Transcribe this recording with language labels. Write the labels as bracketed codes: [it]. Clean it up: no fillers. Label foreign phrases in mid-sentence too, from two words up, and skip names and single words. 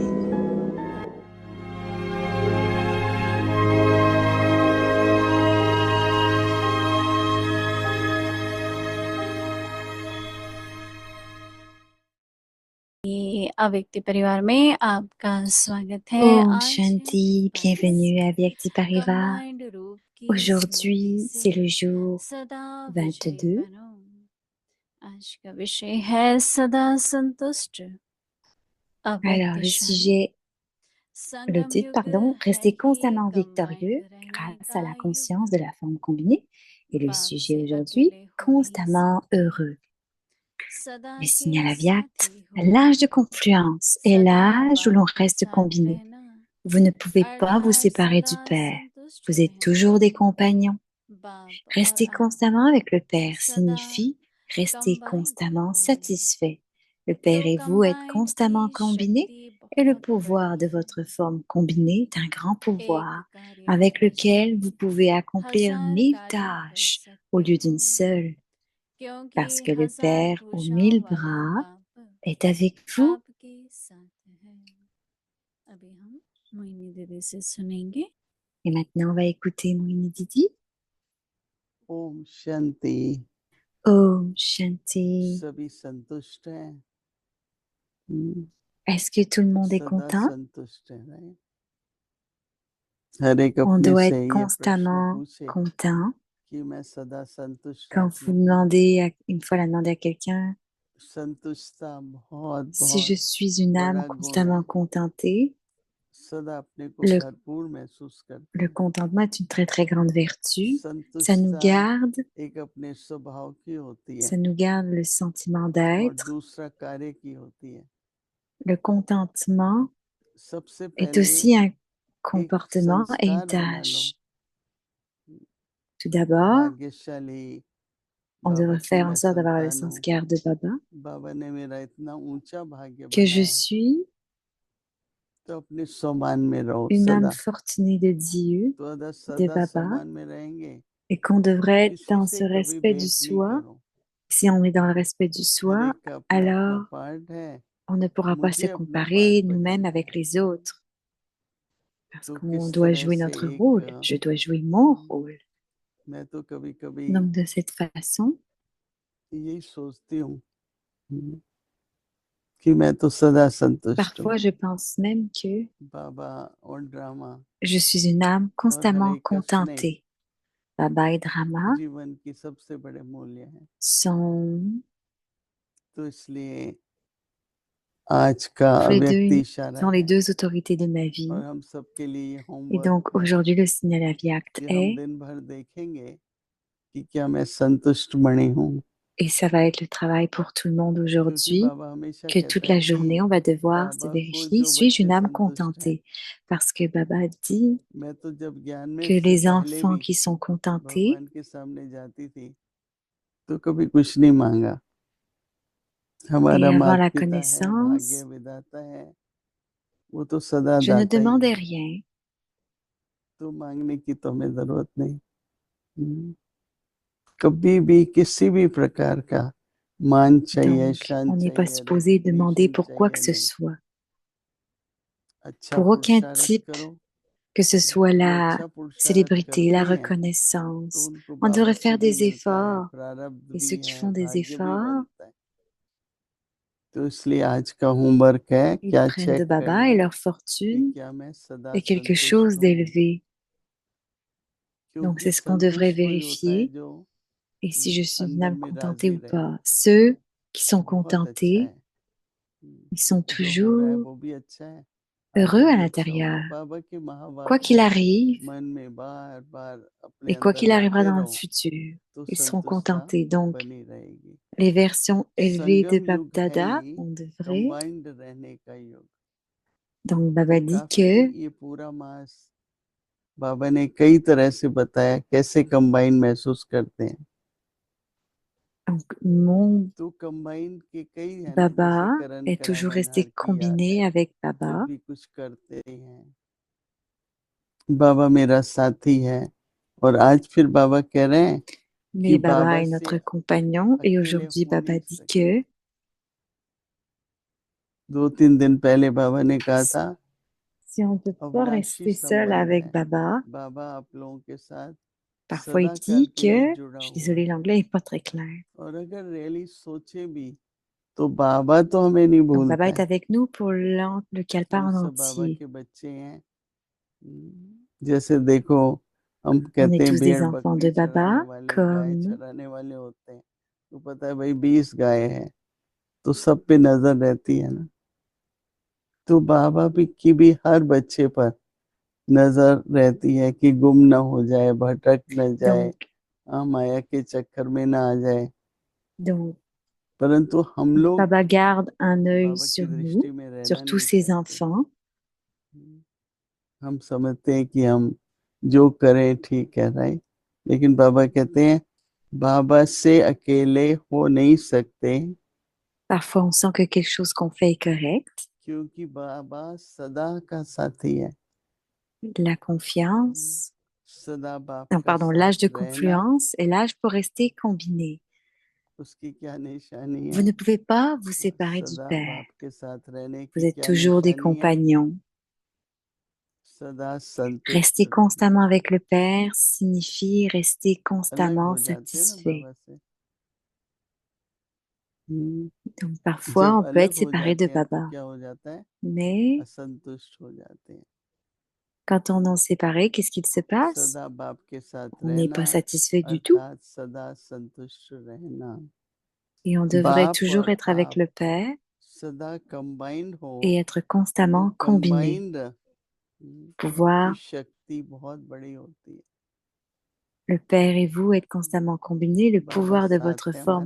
[hi] अव्यक्ति परिवार में आपका स्वागत है। Om आज Shanti, [fr] bienvenue à Vyakti Parivar. [hi] कंबाइंड रूप की [fr] Aujourd'hui, [hi] स्मृति [fr] c'est le [hi] से [fr] jour [hi] सदा विजय [fr] 22. [hi] बनो। आज का विषय है सदा संतुष्ट [fr] Alors, [hi] अव्यक्त [fr] le [hi] क्षण [fr] sujet, le [hi] संगम [fr] titre, [hi] युग [fr] pardon, [hi] है [fr] rester [hi] ये [fr] constamment victorieux [hi] कंबाइंड रहने [fr] grâce à [hi] का [fr] la conscience de [hi] युग [fr] la forme combinée. Et le [hi] बाप [fr] sujet [hi] से [fr] aujourd'hui, [hi] अकेले हो नहीं [fr] constamment [hi] सकते [fr] heureux. [hi] सदा [fr] Le [hi] के [fr] signal Avyakt, [hi] साथी हो [fr] l'âge de confluence est [hi] सदा [fr] l'âge où l'on [hi] बाप के [fr] reste [hi] साथ [fr] combiné. [hi] रहना [fr] Vous ne pouvez pas vous [hi] अर्थात [fr] séparer du [hi] सदा [fr] Père. [hi] संतुष्ट [fr] Vous êtes [hi] रहना। [fr] toujours des compagnons. [hi] बाप और [fr] Rester [hi] आप [fr] constamment avec le Père [hi] सदा [fr] signifie rester [hi] कंबाइंड [fr] constamment [hi] हो [fr] satisfait. Le Père [hi] तो [fr] et vous êtes [hi] कंबाइंड [fr] constamment [hi] की [fr] combinés [hi] शक्ति [fr] et le [hi] बहुत [fr] pouvoir [hi] बड़ी [fr] de [hi] है। [fr] votre forme combinée est un grand [hi] एक [fr] pouvoir [hi] कार्य की [fr] avec lequel vous [hi] बजाय [fr] pouvez accomplir [hi] हजार [fr] 1000 [hi] कार्य कर [fr] tâches au [hi] सकते [fr] lieu [hi] हो [fr] d'une seule, parce [hi] क्योंकि [fr] que le [hi] हजार [fr] Père aux [hi] भुजाओं [fr] 1000 [hi] वाला [fr] bras [hi] बाप [fr] est avec vous. [hi] आपके साथ है। अभी हम मोहिनी दीदी से सुनेंगे। [fr] Et maintenant, on va écouter Moini Didi. [hi] Om Shanti. Om Shanti. सभी संतुष्ट हैं [fr] Est-ce que tout le monde est [hi] सदा [fr] content? [hi] संतुष्ट हैं right? हर एक [fr] On [hi] अपने [fr] doit [hi] से [fr] être [hi] ये प्रश्न [fr] constamment [hi] पूछे [fr] content. [hi] कि मैं सदा संतुष्ट [fr] Quand [hi] हूँ [fr] vous [hi] कि नहीं [fr] demandez, une fois la demandé à quelqu'un, [hi] संतुष्टता बहुत [fr] si je [hi] बहुत [fr] suis une âme [hi] बड़ा गुण है [fr] constamment contentée, [hi] सदा अपने को [fr] le, [hi] भरपूर महसूस करते [fr] le [hi] हैं [fr] contentement est une très très grande vertu. Ça nous [hi] संतुष्टता [fr] garde, [hi] एक अपने स्वभाव की होती है [fr] ça nous garde le sentiment [hi] और [fr] d'être. [hi] दूसरा कार्य की होती है [fr] Le contentement [hi] सबसे [fr] est [hi] पहले [fr] aussi un [hi] एक [fr] comportement et une [hi] संस्कार बना लो [fr] tâche. Tout d'abord, [hi] भाग्यशाली [fr] on [hi] बाबा [fr] devrait [hi] की [fr] faire en [hi] मैं [fr] sorte d'avoir le [hi] संतान हूँ [fr] sanskar de Baba, [hi] बाबा ने मेरा इतना ऊंचा भाग्य [fr] que je [hi] बनाया [fr] suis [hi] तो अपने सम्मान में रहो [fr] une âme [hi] सदा [fr] fortunée de Dieu, [hi] तो अगर [fr] de [hi] सदा [fr] Baba, [hi] सम्मान में रहेंगे [fr] et qu'on [hi] तो [fr] devrait être [hi] किसी [fr] dans [hi] से [fr] ce [hi] कभी [fr] respect du [hi] भेंट नहीं [fr] soi. [hi] करो [fr] Si on est dans le respect du [hi] हर [fr] soi, [hi] एक का अपना अपना [fr] alors [hi] पार्ट है [fr] on ne pourra pas se [hi] मुझे अपना पार्ट [fr] comparer nous-mêmes [hi] बजाना [fr] avec [hi] है [fr] les autres, parce [hi] तो [fr] qu'on [hi] किस [fr] doit [hi] तरह [fr] jouer [hi] से [fr] notre [hi] एक [fr] rôle. Je dois jouer mon rôle. [hi] मैं तो कभी कभी [fr] Donc, de cette façon, [hi] यही सोचती हूँ कि मैं तो सदा संतुष्ट हूँ [fr] parfois je pense même que [hi] बाबा और ड्रामा [fr] je suis une âme [hi] और हर [fr] constamment [hi] एक का स्नेह [fr] contentée. Baba et Drama [hi] जीवन की सबसे बड़े मूल्य है [fr] sont [hi] तो इसलिए आज का [fr] tous les [hi] व्यक्ति [fr] deux, [hi] इशारा [fr] sont les [hi] है [fr] deux autorités de ma [hi] और [fr] vie. [hi] हम सबके लिए [fr] Et [hi] होमवर्क [fr] donc, [hi] है [fr] aujourd'hui, le signal aviact [hi] कि हम [fr] est, [hi] दिन भर देखेंगे कि क्या मैं संतुष्ट बनी हूँ [fr] et ça va être le travail pour tout le monde [hi] क्योंकि [fr] aujourd'hui, [hi] बाबा हमेशा [fr] que toute [hi] कहता है [fr] la [hi] कि [fr] journée, on va devoir se [hi] बाबा को [fr] vérifier, [hi] जो [fr] suis-je [hi] बच्चे [fr] une âme [hi] संतुष्ट हैं [fr] contentée? Parce que Baba dit [hi] मैं तो जब ज्ञान में [fr] que [hi] से [fr] les [hi] पहले [fr] enfants [hi] भी [fr] qui sont contentés, [hi] भगवान के सामने जाती थी तो कभी कुछ नहीं मांगा हमारा [fr] et avant [hi] माता [fr] la [hi] पिता है भाग्य [fr] connaissance, [hi] विधाता है वो तो सदा [fr] je ne [hi] दाता ही [fr] demandais [hi] है [fr] rien. [hi] तो मांगने की तो हमें जरूरत नहीं कभी भी किसी भी प्रकार का मान चाहिए [fr] Donc, [hi] शान [fr] on n'est pas [hi] चाहिए [fr] supposé demander [hi] रिकग्निशन [fr] pour quoi que [hi] चाहिए [fr] ce [hi] नहीं [fr] soit, [hi] अच्छा [fr] pour aucun [hi] पुरुषार्थ [fr] type, [hi] करो [fr] que ce soit [hi] जो [fr] la [hi] अच्छा पुरुषार्थ [fr] célébrité, la [hi] करते हैं तो [fr] reconnaissance. [hi] उनको [fr] On [hi] बाबा [fr] devrait [hi] से [fr] faire [hi] भी [fr] des [hi] मिलता है [fr] efforts. [hi] प्रारब्ध [fr] Et [hi] भी [fr] ceux qui [hi] है [fr] font des [hi] भाग्य भी [fr] efforts, [hi] बनता है तो इसलिए आज का होमवर्क है [fr] ils [hi] क्या [fr] prennent de [hi] चेक [fr] Baba [hi] करना [fr] et [hi] है [fr] leur [hi] कि [fr] fortune [hi] क्या मैं सदा [fr] est quelque [hi] संतुष्ट [fr] chose [hi] हूँ [fr] d'élevé. Donc, [hi] क्योंकि [fr] c'est ce qu'on devrait [hi] संतुष्ट वही होता है [fr] vérifier. [hi] जो [fr] Et si je suis une [hi] अंदर [fr] âme [hi] में [fr] contentée [hi] राजी [fr] ou [hi] रहे [fr] pas. Ceux qui sont [hi] बहुत अच्छा [fr] contentés, [hi] है [fr] ils sont [hi] जो हो रहा है [fr] toujours [hi] वो भी अच्छा है [fr] heureux à [hi] देखता हूँ [fr] l'intérieur. [hi] बाबा के [fr] Quoi [hi] महावाक्य [fr] qu'il arrive, [hi] मन में बार बार अपने [fr] et quoi [hi] अंदर [fr] qu'il arrivera [hi] लाते [fr] dans le [hi] रहो [fr] futur, [hi] तो [fr] ils seront [hi] संतुष्टता [fr] contentés. Donc, [hi] बनी रहेगी। [fr] les versions élevées de [hi] संगम [fr] Bab [hi] युग है [fr] Dada, [hi] ही [fr] on devrait. [hi] कंबाइंड रहने का युग। [fr] Donc, [hi] तो [fr] Baba dit [hi] काफी [fr] que [hi] ये पूरा मास बाबा ने कई तरह से बताया कैसे कंबाइन महसूस करते हैं। [fr] donc, mon [hi] तो कंबाइन के कई है ना, जैसे [fr] Baba [hi] करण [fr] est toujours [hi] कराने [fr] resté [hi] हर की याद [fr] combiné [hi] है, [fr] avec [hi] जब [fr] Baba. [hi] भी कुछ करते हैं बाबा मेरा साथी है। और आज फिर बाबा कह रहे हैं कि [fr] Mais Baba [hi] बाबा [fr] est [hi] से [fr] notre compagnon et [hi] अकेले [fr] aujourd'hui [hi] हो [fr] Baba [hi] नहीं [fr] dit [hi] सकते। [fr] que [hi] 2-3 दिन पहले बाबा ने कहा था [fr] si on ne peut pas [hi] अविनाशी [fr] rester seul [hi] संबंध [fr] avec [hi] है, [fr] Baba, [hi] बाबा आप लोगों के साथ [fr] parfois il [hi] सदा काल [fr] dit [hi] के लिए [fr] que, [hi] जुड़ा [fr] je suis [hi] हुआ [fr] désolée, [hi] है। [fr] l'anglais n'est pas très clair. [hi] और अगर रियली सोचे भी तो बाबा तो हमें नहीं [fr] Donc Baba [hi] भूलता [fr] est [hi] है। [fr] avec nous pour le calpa [hi] हम [fr] en [hi] सब बाबा [fr] entier. [hi] के बच्चे हैं। जैसे देखो हम [fr] On [hi] कहते [fr] est [hi] हैं [fr] tous des [hi] भेड़ [fr] enfants [hi] बकरी [fr] de [hi] चराने [fr] Baba, [hi] वाले गाय [fr] comme [hi] चराने वाले होते हैं, तो पता है भाई 20 गाय हैं तो सब पे नजर रहती है ना। तो बाबा भी की भी हर बच्चे पर नजर रहती है कि गुम ना हो जाए, भटक न जाए, [fr] donc, [hi] माया के चक्कर में ना आ जाए। [fr] donc [hi] परंतु हम लोग [fr] Baba garde un œil [hi] बाबा की [fr] sur nous, [hi] दृष्टि में रहना [fr] sur tous [hi] नहीं [fr] ses [hi] चाहते। [fr] enfants. [hi] हम समझते हैं कि हम जो करें ठीक है, राइट। लेकिन बाबा कहते हैं बाबा से अकेले हो नहीं सकते [fr] Parfois, on sent que quelque chose qu'on fait est correct. [hi] क्योंकि बाबा सदा का साथी है। [fr] La confiance, [hi] सदा बाप [fr] non, [hi] का [fr] pardon, l'âge de [hi] साथ रहना [fr] confluence est l'âge pour rester combiné. [hi] उसकी क्या निशानी [fr] Vous [hi] है? [fr] ne pouvez pas vous séparer du [hi] सदा [fr] Père. [hi] बाप के साथ रहने [fr] Vous [hi] की [fr] êtes [hi] क्या [fr] toujours des [hi] निशानी है? [fr] compagnons. [hi] सदा संतुष्ट [fr] Rester [hi] रहना। [fr] constamment avec le Père signifie rester [hi] अलग [fr] constamment [hi] हो जाते हैं ना [fr] satisfait. [hi] बाबा से। हम्म, [fr] Donc parfois, [hi] जब [fr] on peut être [hi] अलग हो [fr] séparé de [hi] जाते हैं तो [fr] Baba. [hi] क्या हो जाता है? [fr] Mais [hi] असंतुष्ट हो जाते हैं। [fr] quand on en est séparé, qu'est-ce qu'il se passe? [hi] सदा बाप के साथ [fr] On n'est [hi] रहना [fr] pas satisfait du tout. [hi] अर्थात सदा संतुष्ट रहना। [fr] Et on devrait [hi] बाप [fr] toujours [hi] और [fr] être avec [hi] आप [fr] le Père [hi] सदा कंबाइंड हो [fr] et être [hi] तो [fr] constamment combiné. [hi] कंबाइंड की [fr] Pouvoir, [hi] शक्ति बहुत बड़ी होती है। [fr] le Père et vous être constamment combinés. Le [hi] बाबा [fr] pouvoir de [hi] साथ [fr] votre [hi] है [fr] forme